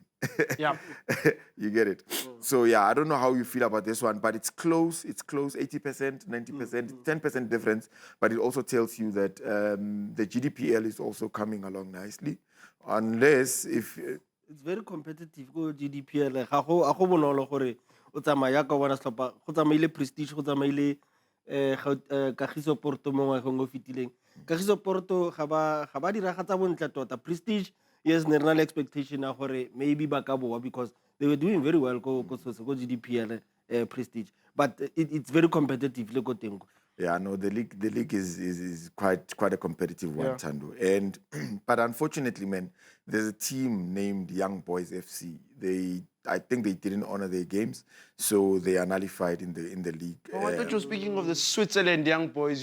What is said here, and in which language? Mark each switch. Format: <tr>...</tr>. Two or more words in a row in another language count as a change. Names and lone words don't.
<en>Yeah. You get it? So, yeah, I don't know how you feel about this one, but it's close. It's close, 80%, 90%, 10% difference. But it also tells you that the GDPL is also coming along nicely. Unless if It's very competitive go GDPL.</en> <tn>Ga go bonolo gore o tsamaya ka bona setlhopha go tsamaile Prestige go tsamaile Kagiso Porto mo ngwageng o fetileng. Kagiso Porto ga ba diragatsa bontle tota.</tn> <en>Prestige yes</en> <tn>ne rena le expectation ya gore maybe ba ka boa</tn> <en>because they were doing very well go GDPL Prestige, but it's very competitive</en> <tn>le go teng.</tn> <en>Yeah, no, the league is quite a competitive one, Tando. And but unfortunately, man, there's a team named Young Boys FC. I think they didn't honor their games, so they are nullified in the league. Oh, I thought you were speaking of the Switzerland Young Boys.</en>